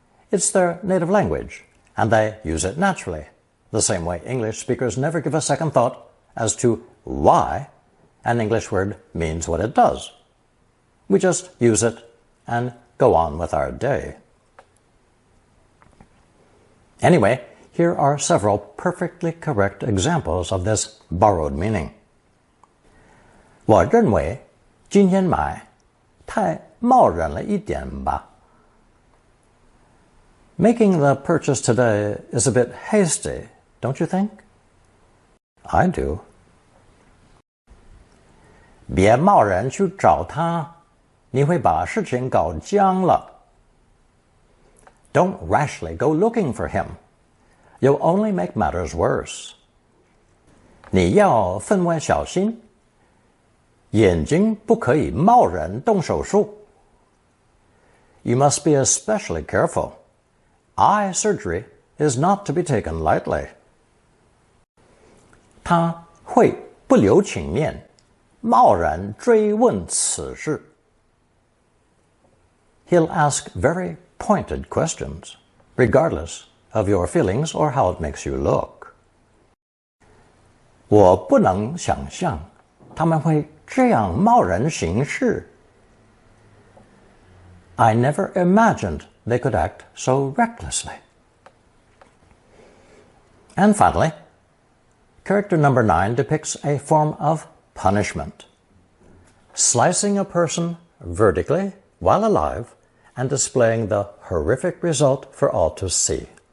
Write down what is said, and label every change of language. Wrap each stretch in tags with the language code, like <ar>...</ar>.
<en>It's their native language, and they use it naturally, the same way English speakers never give a second thought as to why an English word means what it does. We just use it and go on with our day. Anyway, here are several perfectly correct examples of this borrowed meaning.</en> <zh>我认为今天买太贸然了一点吧.</zh> <en>Making the purchase today is a bit hasty, don't you think? I do.</en> <zh>别贸然去找他，你会把事情搞僵了.</zh> <en>Don't rashly go looking for him. You'll only make matters worse.</en> <zh>你要分外小心，眼睛不可以贸然动手术.</zh> <en>You must be especially careful. Eye surgery is not to be taken lightly.</en> <zh>他会不留情面，贸然追问此事.</zh> <en>He'll ask very pointed questions, regardless of your feelings or how it makes you look.</en> <zh>我不能想象他们会这样贸然行事.</zh> <en>I never imagined they could act so recklessly. And finally, character number 9 depicts a form of punishment, slicing a person vertically while alive and displaying the horrific result for all to see.</en>